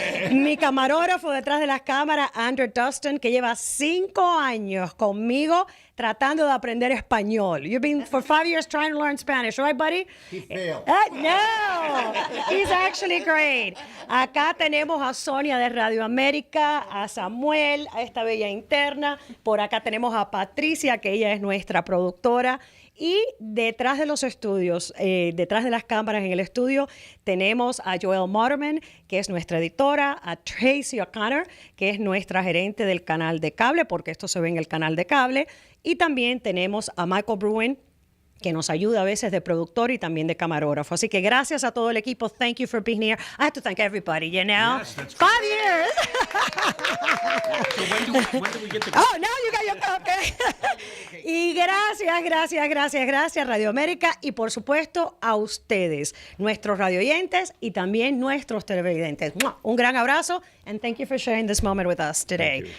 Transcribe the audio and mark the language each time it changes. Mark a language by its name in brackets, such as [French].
[Spanish] Mi camarógrafo detrás de las cámaras, Andrew Dustin, que lleva 5 años conmigo tratando de aprender español. [English] You've been for 5 years trying to learn Spanish, right, buddy? He failed. No, he's actually great. [Spanish] Acá tenemos a Sonia de Radio América, a Samuel, a esta bella interna. Por acá tenemos a Patricia, que ella es nuestra productora. Y detrás de los estudios, detrás de las cámaras en el estudio, tenemos a Joelle Motterman, que es nuestra editora, a Tracy O'Connor, que es nuestra gerente del canal de cable, porque esto se ve en el canal de cable. Y también tenemos a Michael Bruin, que nos ayuda a veces de productor y también de camarógrafo. Así que gracias a todo el equipo. [English] Thank you for being here. I have to thank everybody, you know? Yes, that's 5 years. So when do we get to... Oh, now you got your cupcake. [Spanish] Y gracias, Radio América. Y por supuesto, a ustedes, nuestros radioyentes y también nuestros televidentes. Un gran abrazo. [English] And thank you for sharing this moment with us today.